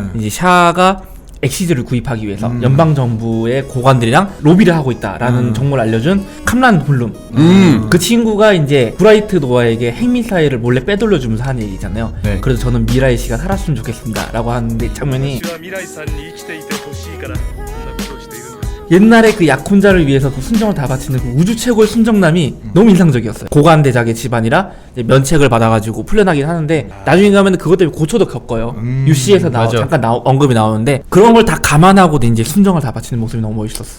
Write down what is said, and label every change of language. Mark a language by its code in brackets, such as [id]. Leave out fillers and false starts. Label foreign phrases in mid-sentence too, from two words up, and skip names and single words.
[ko] 이제 샤가 엑시즈를 구입하기 위해서 연방 정부의 고관들이랑 로비를 하고 있다라는 정보를 알려준 캄란 블룸. 그 친구가 이제 브라이트 노바에게 핵미사일을 몰래 빼돌려주면서 하는 얘기잖아요. 네. 그래서 저는 미라이 씨가 살았으면 좋겠습니다라고 하는데 장면이 [ja] 私は未来さんに生きていてほしいからこんなことをしているんですよ [ko] 옛날에 그 약혼자를 위해서 그 순정을 다 바치는 그 우주 최고의 순정남이 너무 인상적이었어요. 고관 대작의 집안이라 이제 면책을 받아가지고 풀려나긴 하는데 나중에 가면 그것 때문에 고초도 겪어요. UC에서 맞아. 잠깐 언급이 나오는데 그런 걸 다 감안하고도 이제 순정을 다 바치는 모습이 너무 멋있었어요.